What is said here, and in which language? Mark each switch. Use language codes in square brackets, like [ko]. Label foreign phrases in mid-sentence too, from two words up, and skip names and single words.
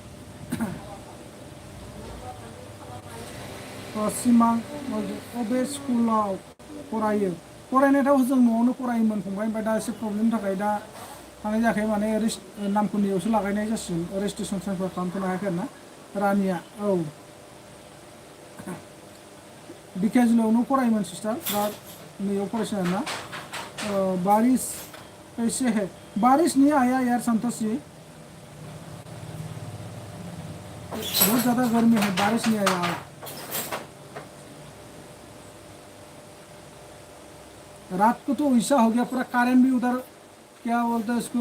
[brx] सिमां अबे स्कुलाव फरायो फरायनायाथ' जों न'आवनो फरायोमोन फंबाय ओमफ्राय दा एसे प्रब्लेमनि थाखाय दा थानाय जायाखै माने नामखौ नैयावसो लागायनाय जासिगोन [en] registration transfer [brx] खालामथ'नो हायाखै आरो ना रानिया औ बिकेजिलावनो फरायोमोन सिस्टार दा नैयाव फरायसिन आरो ना [hi] बारिश कैसे है बारिश नहीं आया यार संतोष जी बहुत ज़्यादा गर्मी है बारिश नहीं आया रात को तो ऐसा हो गया पूरा करेंट भी उधर क्या बोलते हैं इसको